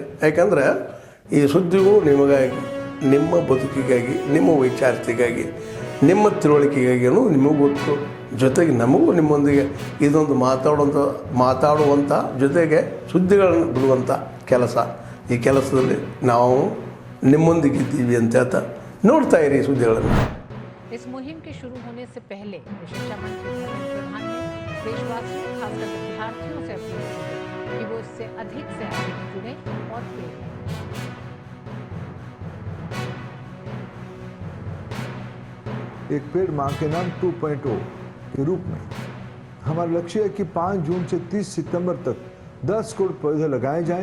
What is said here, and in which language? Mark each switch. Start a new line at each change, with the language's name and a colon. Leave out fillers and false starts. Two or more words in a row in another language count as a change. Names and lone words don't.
Kannada: ಯಾಕಂದರೆ ಈ ಸುದ್ದಿಗಳು ನಿಮಗಾಗಿ, ನಿಮ್ಮ ಬದುಕಿಗಾಗಿ, ನಿಮ್ಮ ವೈಚಾರಿಕೆಗಾಗಿ, ನಿಮ್ಮ ತಿಳುವಳಿಕೆಗಾಗಿಯೂ ನಿಮಗೂ ಗೊತ್ತು. ಜೊತೆಗೆ ನಮಗೂ ನಿಮ್ಮೊಂದಿಗೆ ಇದೊಂದು ಮಾತಾಡುವಂಥ ಜೊತೆಗೆ ಸುದ್ದಿಗಳನ್ನು ಬಿಡುವಂಥ ಕೆಲಸ. ಈ ಕೆಲಸದಲ್ಲಿ ನಾವು ನಿಮ್ಮೊಂದಿಗಿದ್ದೀವಿ ಅಂತ ಹೇಳ್ತಾ ನೋಡ್ತಾ ಇರಿ ಸುದ್ದಿಗಳನ್ನು.
Hindi: इस मुहिम के शुरू होने से पहले शिक्षा मंत्री धर्मेंद्र प्रधान ने देशवासियों, खासकर विद्यार्थियों से अपील की कि वो इससे अधिक से अधिक जुड़े और प्रेरित हों. एक पेड़ मां के नाम 2.0 के रूप में हमारा लक्ष्य है कि 5 जून से 30 सितंबर तक 10 करोड़ पौधे लगाए जाएं.